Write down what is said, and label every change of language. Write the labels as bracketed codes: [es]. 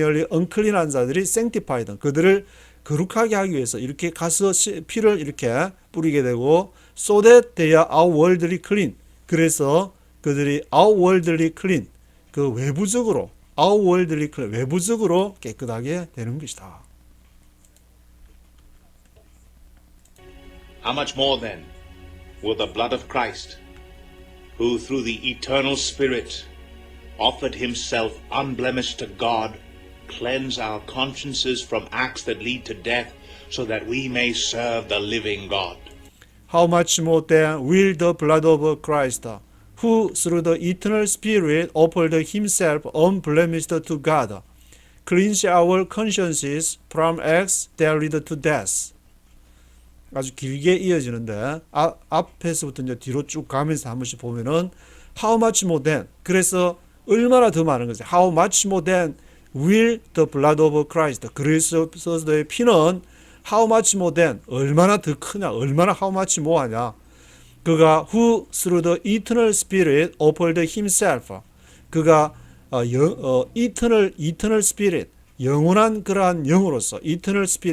[ko] unclean한 자들이 sanctified 그들을 거룩하게 하기 위해서 이렇게 가서 피를 이렇게 뿌리게 되고 [en] so that they are outwardly clean [ko] 그래서 그들이 [en] outwardly clean [ko] 그 외부적으로 outwardly clean 외부적으로 깨끗하게 되는 것이다. [en] How much more then will the blood of Christ, who through the eternal Spirit offered himself unblemished to God, cleanse our consciences from acts that lead to death, so that we may serve the living God. How much more then will the blood of Christ, who through the eternal Spirit offered himself unblemished to God, cleanse our consciences from acts that lead to death. [ko] 아주 길게 이어지는데 앞에서부터 이제 뒤로 쭉 가면서 한 번씩 보면은 [en] how much more than [ko] 그래서 얼마나 더 많은 것이 [en] how much more than will the blood of Christ [ko] 그리스도의 피는 [en] how much more than [ko] 얼마나 더 크냐 얼마나 [en] how much more 하냐 그가 who through the eternal spirit offered himself 그가 eternal spirit [ko] 영원한 그러한 영으로서 [en] eternal